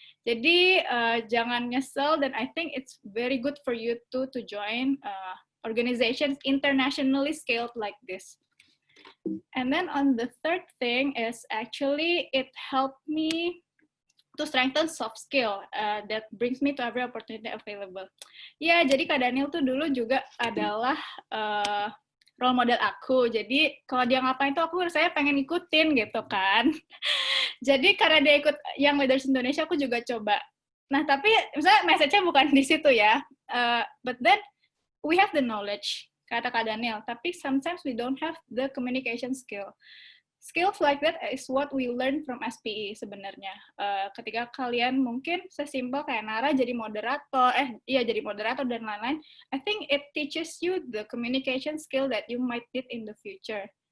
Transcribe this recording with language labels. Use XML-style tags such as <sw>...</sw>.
<id>Jadi jangan nyesel, dan</id> <en>I think it's very good for you to join organizations internationally scaled like this. And then on the third thing is actually it helped me to strengthen soft skill that brings me to every opportunity available.</en> <id>Ya, jadi Kak Daniel tuh dulu juga adalah role model aku. Jadi kalau dia ngapain tuh saya pengen ikutin gitu kan. Jadi karena dia ikut Young Leaders Indonesia, aku juga coba. Nah, tapi misalnya message-nya bukan di situ ya.</id> <en>But then we have the knowledge, kata Kak Daniel, tapi sometimes we don't have the communication skill. Skills like that is what we learn from SPE</en> <id>sebenarnya. Ketika kalian mungkin sesimpel kayak Nara jadi moderator, jadi moderator dan lain-lain,</id> <en>I think it teaches you the communication skill that you might need in the future.</en>